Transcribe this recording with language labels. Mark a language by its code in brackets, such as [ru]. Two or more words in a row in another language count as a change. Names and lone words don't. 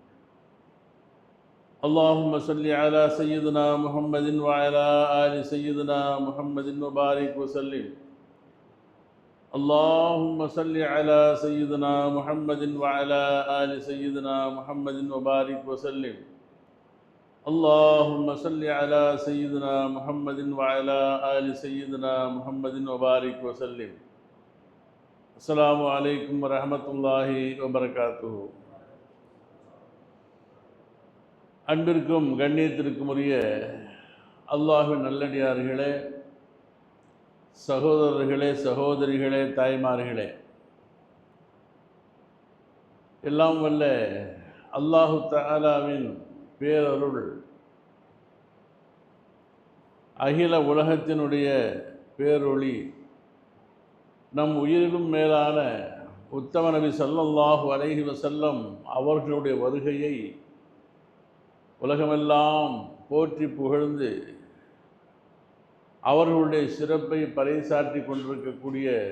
[ar] اللهم صل على سيدنا محمد وعلى آل سيدنا محمد وبارك وسلم اللهم صل على سيدنا محمد وعلى آل سيدنا محمد وبارك وسلم اللهم صل على سيدنا محمد وعلى آل سيدنا محمد وبارك وسلم السلام عليكم ورحمة الله وبركاته. [ta] அன்பிற்கும் கண்ணியத்திற்கும் உரிய அல்லாஹ்வின் நல்லடியார்களே, சகோதரர்களே, சகோதரிகளே, தாய்மார்களே, எல்லாம் வல்ல [ar] الله تعالى [ta] பேரருள், அகில உலகத்தினுடைய பேரொளி, நம் உயிரிலும் மேலான உத்தம நபி [ar] صلى الله عليه وسلم [ta] அவர்களுடைய வருகையை உலகமெல்லாம் போற்றி புகழ்ந்து அவர்களுடைய சிறப்பை பறைசாற்றி கொண்டிருக்கக்கூடிய